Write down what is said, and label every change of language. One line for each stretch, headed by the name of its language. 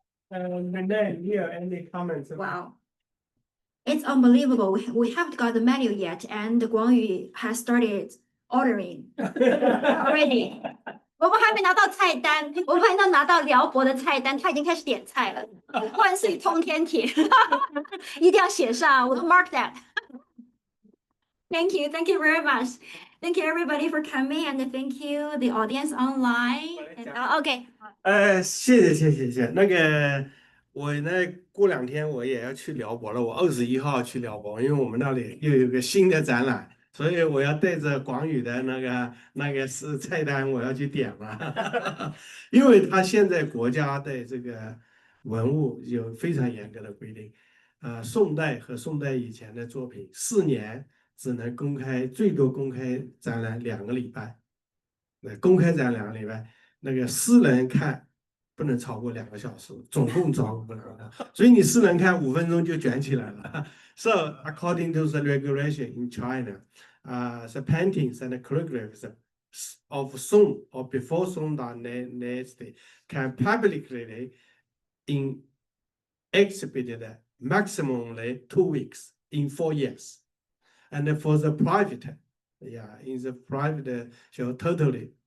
English: Renee, here, any comments? Wow. It's unbelievable. We haven't got the menu yet, and Guangyu has started ordering already.
Chinese: 我们还没拿到菜单，我们还没拿到辽博的菜单，他已经开始点菜了。万岁通天帖，一定要写上，我
English: mark that. Thank you very much. Thank you everybody for coming, and thank you the audience online. OK.
Chinese: 谢谢。那个我呢，过2天我也要去辽博了，我21号去辽博，因为我们那里又有个新的展览。所以我要带着广宇的那个是菜单，我要去点了，因为他现在国家的这个文物有非常严格的规定，宋代和宋代以前的作品4年只能公开，最多公开展览2个礼拜，公开展2个礼拜，那个私人看不能超过2个小时，总共招不能的，所以你私人看5分钟就卷起来了。
English: So according to the regulation in China, the paintings and the choreographs of Song or before Song dynasty can publicly exhibited maximally 2 weeks in 4 years, and for the private, in the private show totally